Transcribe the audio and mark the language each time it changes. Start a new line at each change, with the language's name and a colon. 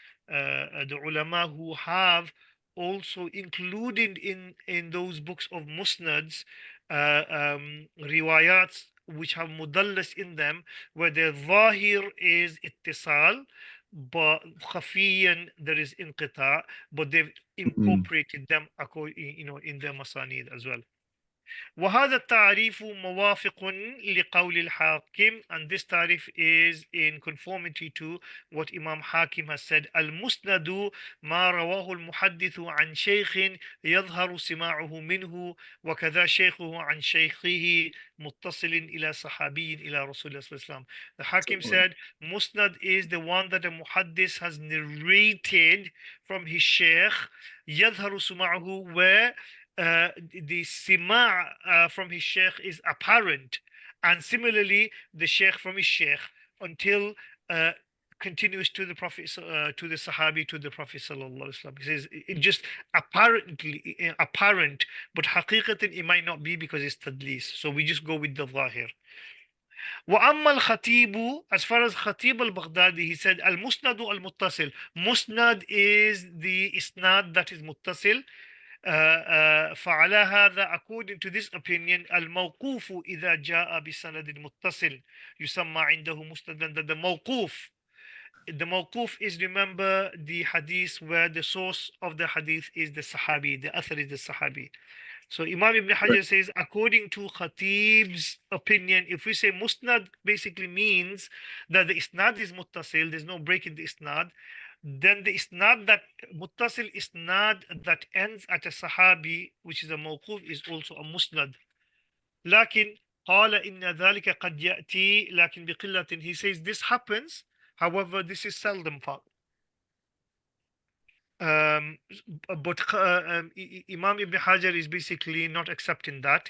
English: ulama who have also included in those books of musnads riwayats which have mudallas in them, where the zahir is ittisal, but khafiyan there is inqita', but they've incorporated them in their masanid as well.
Arabic: وهذا التعريف موافق لقول الحاكم,
English: and this تعريف is in conformity to what Imam Hakim has said.
Arabic: المسند ما رواه المحدث عن شيخ يظهر سماعه منه وكذا شيخه عن شيخه متصل إلى صحابي إلى رسول الله صلى الله عليه وسلم.
English: The Hakim said musnad is the one that a muhaddis has narrated from his sheikh,
Arabic: يظهر سماعه,
English: where the sima' from his sheikh is apparent, and similarly the sheikh from his sheikh, until continues to the Prophet, to the Sahabi, to the Prophet sallallahu alaihi wasallam. He says it just apparently apparent, but haqiqatan it might not be because it's tadlis. So we just go with the zahir.
Arabic: وأما الخطيب,
English: as far as Khatib al-Baghdadi, he said al-Musnad al-Muttasil. Musnad is the isnad that is muttasil.
Arabic: فعلى هذا,
English: according to this opinion,
Arabic: الموقوف إذا جاء بسند متصل يسمى عنده مستدا.
English: The mawquf is, remember, the hadith where the source of the hadith is the sahabi, the author is the sahabi. So Imam Ibn Right. Hajar says, according to Khatib's opinion, if we say musnad, basically means that the isnad is muttasil, there's no break in the isnad. Then the isnad, that muttasil isnad that ends at a sahabi, which is a mawquf, is also a musnad.
Arabic: لكن قال إن ذلك قد يأتي لكن بقلة.
English: He says this happens, however, this is seldom found. But Imam Ibn Hajar is basically not accepting that.